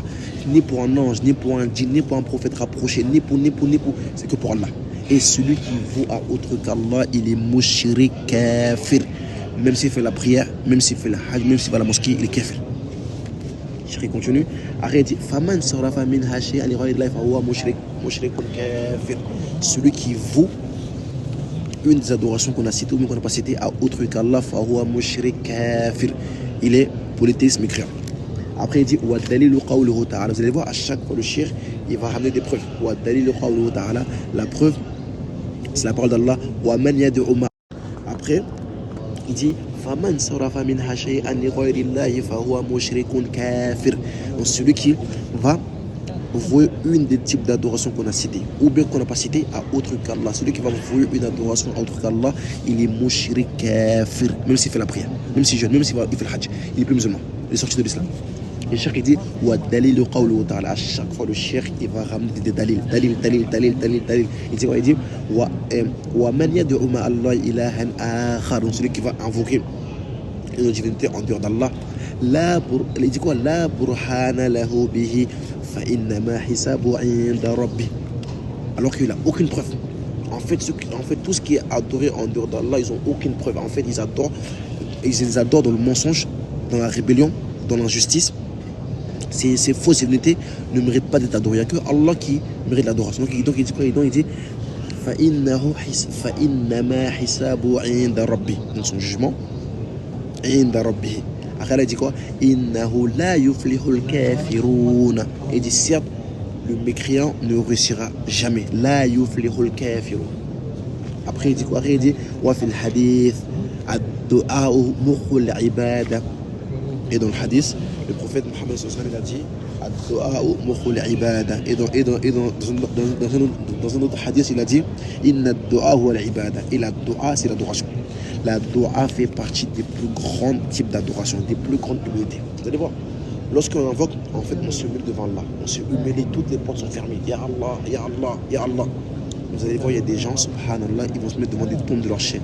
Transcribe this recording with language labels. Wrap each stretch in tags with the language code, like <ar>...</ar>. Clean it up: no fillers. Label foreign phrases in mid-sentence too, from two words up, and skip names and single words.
<fr>Ni pour un ange, ni pour un djinn, ni pour un prophète rapproché, ni pour. C'est que pour Allah. Et celui qui voue à autre qu'Allah, il est</fr> <ar>مشرك كافر.</ar> <fr>Même s'il fait la prière, même s'il fait la hajj, même s'il va à la mosquée, il est kafir. Il continue. Arrête.</fr> <ar>فمن صرف منها شيئا لغير الله فهو مشرك كافر.</ar> <fr>Celui qui voue une des adorations qu'on a citées ou qu'on n'a pas citées à autre qu'Allah,</fr> <ar>فهو مشرك كافر.</ar> <fr>Il est polythéisme mécréant. Après il dit</fr> <ar>ودليل قوله تعالى.</ar> <fr>Vous allez voir, à chaque fois le shirk, il va ramener des preuves.</fr> <ar>ودليل قوله تعالى.</ar> <fr>La preuve, c'est la parole d'Allah.</fr> <ar>ومن يدع مع.</ar> <fr>Après il dit</fr> <ar>فمن صرف منها شيئا لغير الله فهو مشرك كافر.</ar> <fr>Donc celui qui va vouer une des types d'adoration qu'on a cité ou bien qu'on n'a pas cité à autre qu'Allah, celui qui va vouer une adoration à autre qu'Allah, il est</fr> <ar>مشرك كافر,</ar> <fr>même s'il fait la prière, même s'il jeûne, même s'il fait le hajj, il est plus musulman, il est sorti de l'islam. Et le cheikh il dit</fr> <ar>ودليل قوله تعالى.</ar> <fr>À chaque fois le cheikh il va ramener des dalil. Il dit</fr> <ar>ومن يدع مع الله إلها آخر.</ar> <fr>Donc celui qui va invoquer une divinité en dehors d'Allah, Il dit quoi?</fr> <ar>لا برهان له به فإنما حساب عند ربي.</ar> <fr>Alors qu'il n'a aucune preuve. En fait, tout ce qui est adoré en dehors d'Allah, ils n'ont aucune preuve. En fait, ils les adorent dans le mensonge, dans la rébellion, dans l'injustice. Ces fausses divinités ne méritent pas d'être adorées. Il n'y a que Allah qui mérite l'adoration. Donc il dit quoi? Il dit</fr> <ar>فَإِنَّمَا حِسَابُ عِنْدَ رَبِّهِ.</ar> <fr>Donc son jugement,</fr> <ar>عِنْدَ رَبِّهِ.</ar> <fr>Après, il dit quoi?</fr> <ar>إِنَّهُ لَا يُفْلِحُ الْكَافِرُونَ.</ar> <fr>Il dit certes, le mécréant ne réussira jamais.</fr> <ar>لَا يُفْلِحُ الْكَافِرُونَ.</ar> <fr>Après, il dit quoi? Après, il dit</fr> <ar>وَفِي الْحَدِيثِ الدُّعَاءُ مُخُّ الْعِبَادَةِ.</ar> <fr>Et dans le hadith, le prophète Mohammed</fr> <ar>صلى الله عليه وسلم</ar> <fr>a dit</fr> <ar>الدعاء مخ العبادة.</ar> <fr>Et dans un autre hadith, il a dit</fr> <ar>إن الدعاء هو العبادة.</ar> <fr>Et la du'a, c'est l'adoration. La du'a fait partie des plus grands types d'adoration, des plus grandes humilités. Vous allez voir, lorsqu'on invoque, en fait, on se met devant Allah, on se humilie, toutes les portes sont fermées.</fr> <ar>يا الله، يا الله، يا الله.</ar> <fr>Vous allez voir, il y a des gens, subhanallah, ils vont se mettre devant des tombes de leur chef.</fr>